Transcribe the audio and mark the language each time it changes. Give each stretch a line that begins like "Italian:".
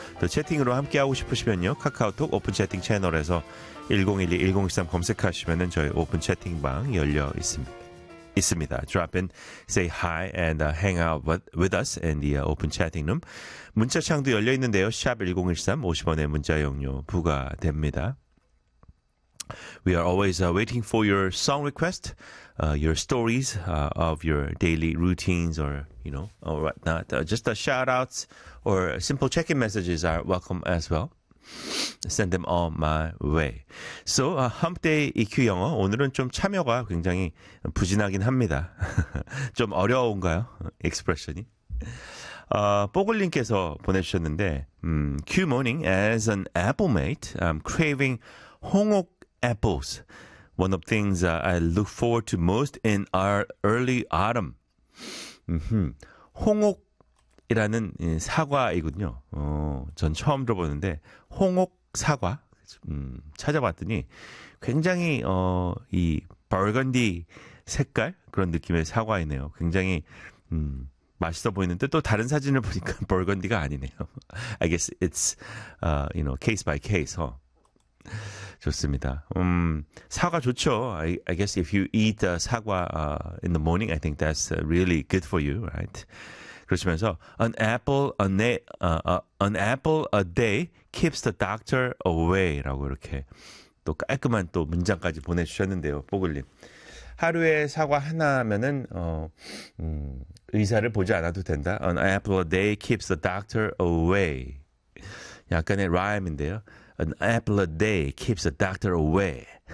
Korean: 또 채팅으로 함께하고 싶으시면요. 카카오톡 오픈 채팅 채널에서 101-1013 검색하시면 저희 오픈 채팅방 열려 있습니다.
English: Drop in, say hi, and hang out with us in the open chatting room.
Korean: 문자창도 열려있는데요. 샵 1013, 50원의 문자용료 부과됩니다.
English: We are always waiting for your song request, your stories of your daily routines or, you know, or whatnot. Just the shout-outs or simple check-in messages are welcome as well. Send them on my way. So, Hump Day EQ 영어.
Korean: 오늘은 좀 참여가 굉장히 부진하긴 합니다. 좀 어려운가요?
English: Expression이.
Korean: 뽀글님께서 보내주셨는데,
English: Q morning, as an apple mate, I'm craving 홍옥 apples. One of the things I look forward to most in our early autumn.
Korean: 홍옥 이라는 사과이군요. 전 처음 들어보는데 홍옥 사과 찾아봤더니 굉장히 이 버건디 색깔 그런 느낌의 사과이네요. 굉장히 맛있어 보이는데 또 다른 사진을 보니까 버건디가 아니네요.
English: I guess it's you know case by case.
Korean: 좋습니다. 사과 좋죠.
English: I guess if you eat 사과 in the morning, I think that's really good for you, right?
Korean: 그러시면서
English: an apple a day keeps the doctor away
Korean: 라고 이렇게 또 깔끔한 또 문장까지 보내주셨는데요, 뽀글님. 하루에 사과 하나면은 의사를 보지 않아도 된다.
English: An apple a day keeps the doctor away.
Korean: 약간의 rhyme인데요.
English: An apple a day keeps the doctor away.